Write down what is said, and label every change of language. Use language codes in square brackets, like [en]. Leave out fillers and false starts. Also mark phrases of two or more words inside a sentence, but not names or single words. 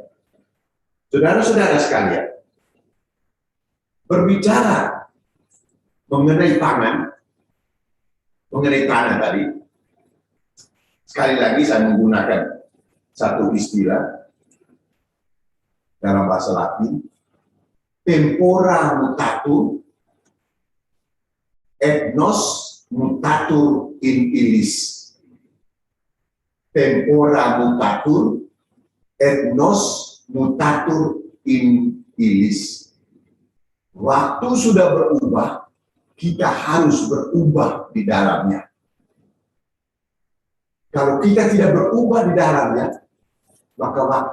[id] Saudara-saudara sekalian, berbicara mengenai pangan, mengenai tanah tadi, sekali lagi saya menggunakan satu istilah dalam bahasa Latin, [la] tempora mutatur, et nos mutatur in illis. Tempora mutatur, et nos mutatur in illis. [id] Waktu sudah berubah, kita harus berubah di dalamnya. Kalau kita tidak berubah di dalamnya, maka waktu